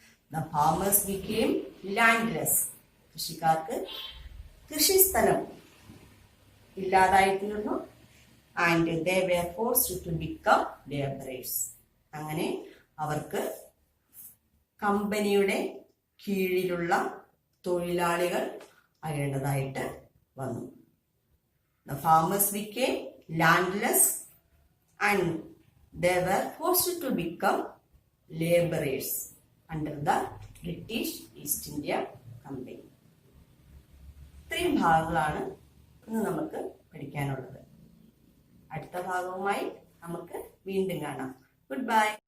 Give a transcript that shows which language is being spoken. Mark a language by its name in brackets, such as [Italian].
[English] The farmers became landless. [Malayalam] കൃഷിക്കാർക്ക് കൃഷിസ്ഥലം ഇല്ലാതായി തീർന്നു. [English] And they were forced to become labourers. [Malayalam] അങ്ങനെ അവർക്ക് കമ്പനിയുടെ കീഴിലുള്ള തൊഴിലാളികൾ ആകേണ്ടതായിട്ട് വന്നു. [English] The farmers became landless and they were forced to become laborers under the British East India Company. [Malayalam] ഇത്രയും ഭാഗങ്ങളാണ് ഇന്ന് നമുക്ക് പഠിക്കാനുള്ളത്. അടുത്ത ഭാഗവുമായി നമുക്ക് വീണ്ടും കാണാം. [English] Good bye.